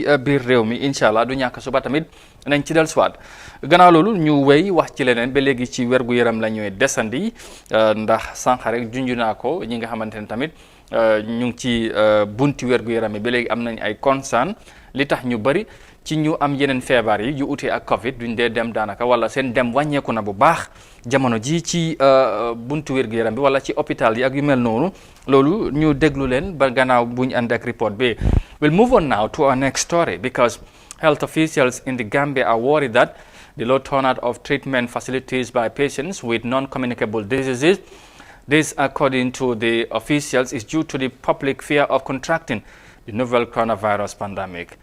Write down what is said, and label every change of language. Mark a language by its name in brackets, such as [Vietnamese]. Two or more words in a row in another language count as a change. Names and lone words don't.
[Wolof] biir réew mi [Arabic] إن شاء الله [Wolof] du ñàkk suba tamit nañ ci dellusiwaat gannaaw loolu ñu wéy wax ci leneen ba léegi ci wér-gu-yaram la ñuy desandi ndax sànq rek junj naa ko ñi nga xamante ne tamit ñu ngi ci bunti wér-gu-yaram yi ba léegi am nañ ay concern li tax ñu bari ci ñu am yeneen feebar yi yu utee ak Covid duñ dee dem daanaka wala seen dem wàññeeku na bu baax jamono ji ci buntu wér-gu-yaram bi wala ci hôpital yi ak yu mel noonu loolu ñu déglu leen ba gannaaw buñ ànd ak report bi. [English] We'll move on now to our next story because health officials in the Gambia are worried that the low turnout of treatment facilities by patients with non-communicable diseases. This, according to the officials, is due to the public fear of contracting the novel coronavirus pandemic.